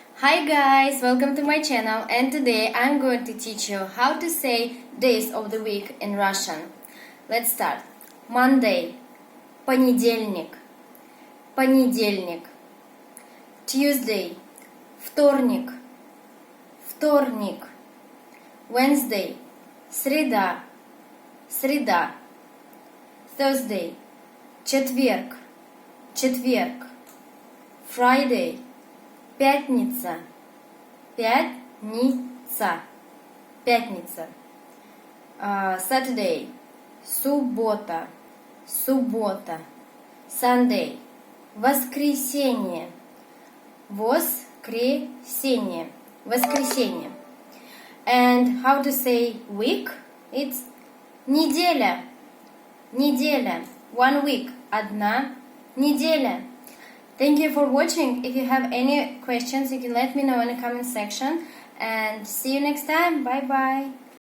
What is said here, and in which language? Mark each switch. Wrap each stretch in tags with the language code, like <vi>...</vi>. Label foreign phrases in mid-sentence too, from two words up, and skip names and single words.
<en>Hi guys, welcome to my channel, and today I'm going to teach you how to say days of the week in Russian. Let's start. Monday,</en> <ru>понедельник, понедельник. Tuesday, вторник, вторник. Wednesday, среда, среда. Thursday, четверг, четверг. Friday, Пятница, пятница, пятница. Saturday, суббота, суббота. Sunday, воскресенье, воскресенье, воскресенье.</ru> <en>And how to say week? It's</en> <ru>неделя, неделя.</ru> <en>1 week,</en> <ru>одна неделя.</ru> <en>Thank you for watching. If you have any questions, you can let me know in the comment section. And see you next time. Bye bye.</en>